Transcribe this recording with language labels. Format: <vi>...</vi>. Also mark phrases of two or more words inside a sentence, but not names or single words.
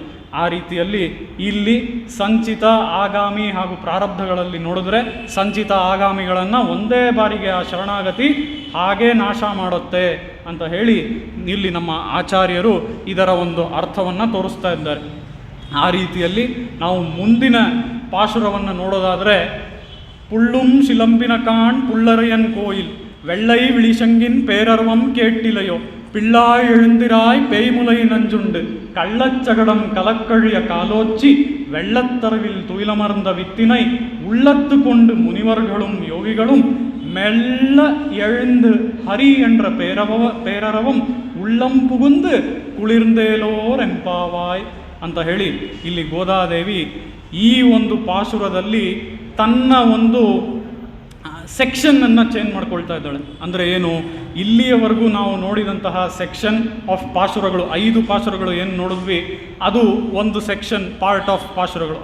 <kn>ಆ ರೀತಿಯಲ್ಲಿ ಇಲ್ಲಿ ಸಂಚಿತ ಆಗಾಮಿ ಹಾಗೂ ಪ್ರಾರಬ್ಧಗಳಲ್ಲಿ ನೋಡಿದ್ರೆ ಸಂಚಿತ ಆಗಾಮಿಗಳನ್ನು ಒಂದೇ ಬಾರಿಗೆ ಆ ಶರಣಾಗತಿ ಹಾಗೇ ನಾಶ ಮಾಡುತ್ತೆ ಅಂತ ಹೇಳಿ ಇಲ್ಲಿ ನಮ್ಮ ಆಚಾರ್ಯರು ಇದರ ಒಂದು ಅರ್ಥವನ್ನು ತೋರಿಸ್ತಾ ಇದ್ದಾರೆ. ಆ ರೀತಿಯಲ್ಲಿ ನಾವು ಮುಂದಿನ ಪಾಶುರವನ್ನು ನೋಡೋದಾದರೆ,</kn> <ta>புள்ளும் சிலம்பினகான் புள்ளரையன் கோயில் வெள்ளை விழிசங்கின் பேரர்வம் கேட்டிலையோ பிள்ளாய் எழுந்திராய் பேய்முலை நஞ்சுண்டு கள்ளச்சகடம் கலக்கழிய காலோச்சி வெள்ளத்தரவில் துயிலமர்ந்த வித்தினை உள்ளத்து கொண்டு முனிவர்களும் யோகிகளும் மெல்ல எழுந்து ஹரி என்ற பேரரவம் உள்ளம் புகுந்து குளிர்ந்தேலோர் எம்பாவாய்</ta> <kn>ಅಂತ ಹೇಳಿ ಇಲ್ಲಿ ಗೋದಾದೇವಿ ಈ ಒಂದು ಪಾಶುರದಲ್ಲಿ ತನ್ನ ಒಂದು ಸೆಕ್ಷನ್ನನ್ನು ಚೇಂಜ್ ಮಾಡ್ಕೊಳ್ತಾ ಇದ್ದಾಳೆ. ಅಂದರೆ ಏನು, ಇಲ್ಲಿಯವರೆಗೂ ನಾವು ನೋಡಿದಂತಹ</kn> <en>section of</en> <kn>ಪಾಶುರಗಳು 5 ಪಾಶುರಗಳು ಏನು ನೋಡಿದ್ವಿ ಅದು ಒಂದು</kn> <en>section part of</en> <kn>ಪಾಶುರಗಳು.</kn>